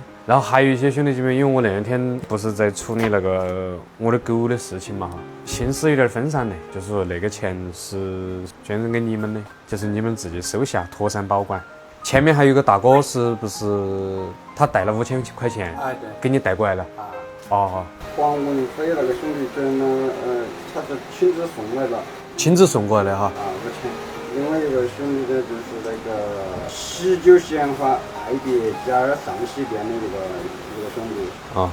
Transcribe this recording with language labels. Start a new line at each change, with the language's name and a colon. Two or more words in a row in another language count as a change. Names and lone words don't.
Chinese: 然後還有一些兄弟姐妹，因為我那2天不是在處理那個我的狗的事情嘛心思有點分散的，就是說那個錢是捐贈給你們的，就是你們自己收下，妥善保管。前面還有個大哥，是不是他帶了5000 塊錢？對，給你帶過來了。黃文輝那個兄弟捐了，他是親自送來的。親自送過來的 5000。另外一個兄弟的就是那個喜酒鮮花愛別家上西店的一個兄弟。